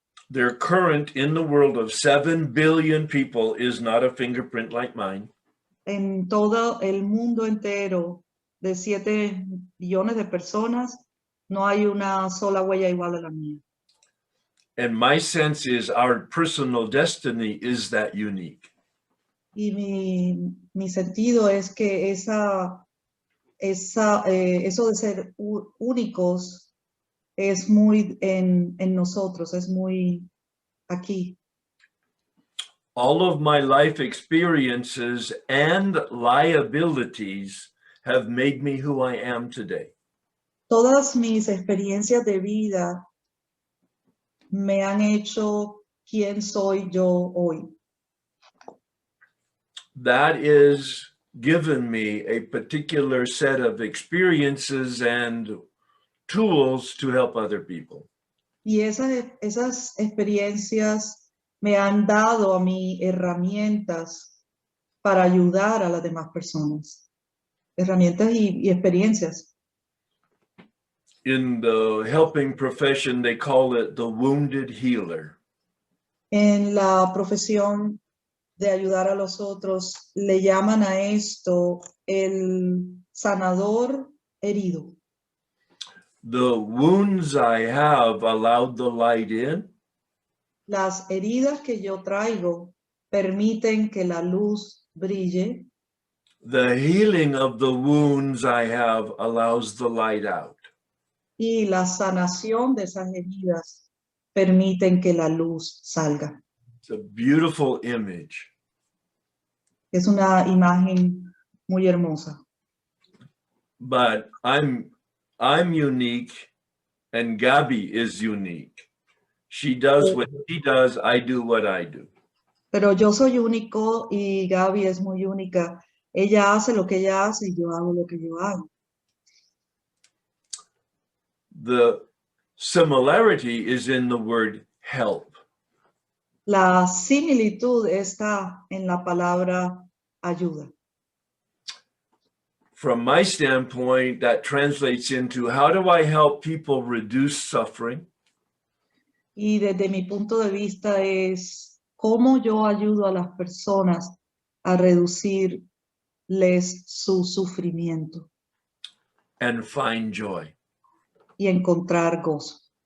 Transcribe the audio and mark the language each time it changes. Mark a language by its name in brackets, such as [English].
[English] Their current in the world of 7 billion people is not a fingerprint like mine. [Spanish] En todo el mundo entero de 7 billones de personas, no hay una sola huella igual a la mía. [English] And my sense is our personal destiny is that unique. [Spanish] Y mi sentido es que eso de ser únicos es muy en nosotros, es muy aquí. [English] All of my life experiences and liabilities have made me who I am today. [Spanish] Todas mis experiencias de vida me han hecho quien soy yo hoy. [English] That is given me a particular set of experiences and tools to help other people. [Spanish] Y esas experiencias me han dado a mí herramientas para ayudar a las demás personas. Herramientas y experiencias. [English] In the helping profession, they call it the wounded healer. [Spanish] En la profesión de ayudar a los otros, le llaman a esto el sanador herido. [English] The wounds I have allowed the light in. [Spanish] Las heridas que yo traigo permiten que la luz brille. [English] The healing of the wounds I have allows the light out. [Spanish] Y la sanación de esas heridas permiten que la luz salga. [English] It's a beautiful image. [Spanish] Es una imagen muy hermosa. [English] But I'm unique and Gabby is unique. She does what she does, I do what I do. [Spanish] Pero yo soy único y Gaby es muy única. Ella hace lo que ella hace y yo hago lo que yo hago. [English] The similarity is in the word help. [Spanish] La similitud está en la palabra ayuda. [English] From my standpoint, that translates into how do I help people reduce suffering? [Spanish] Y desde mi punto de vista es cómo yo ayudo a las personas a reducirles su sufrimiento [English] And find joy. [Spanish] y encontrar gozo.